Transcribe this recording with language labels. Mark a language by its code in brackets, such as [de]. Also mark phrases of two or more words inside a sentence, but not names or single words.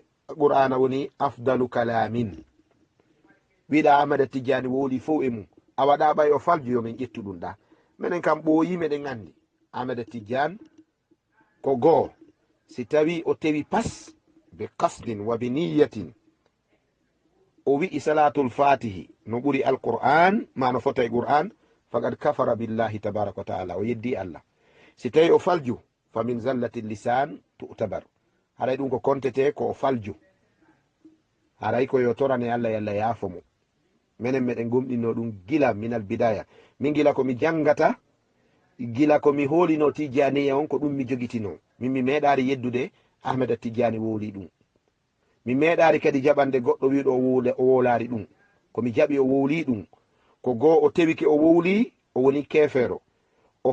[ff] qur'ana woni [ar] أفضل كلام [ff] wiɗa ahmeda tijjani woli fof e mum a waɗa ɓay o falju yo men ƴettu ɗum ɗa minen kam ɓooyi meɗen andi ahmeda tijjane ko goo si tawi o tewi pas be [ar] قصد وبنية [ff] o wi'i salatul fatihi no ɓuri alqur'an ma no fota e qur'an [ar] فقد كفر بالله تبارك وتعالى [ff] o yeddi allah si tawi o falju [ar] فمن زلة لسان تعتبر [ff] haray ɗum ko kontete ko o falju haray ko yo torane allah yalla yaafo mo minen meɗen gomɗinno ɗum gila [ar] من البداية [ff] min gila komi jangata gila komi holino tijaniya on ko ɗum mi jogitino min mi meeɗari yeddude ahmeda tijani wowli ɗum mi meeɗari kadi jaɓande goɗɗo wiɗo o wolari ɗum komi jaɓi o wowli ɗum ko goo o tewike o wowli o woni kefero o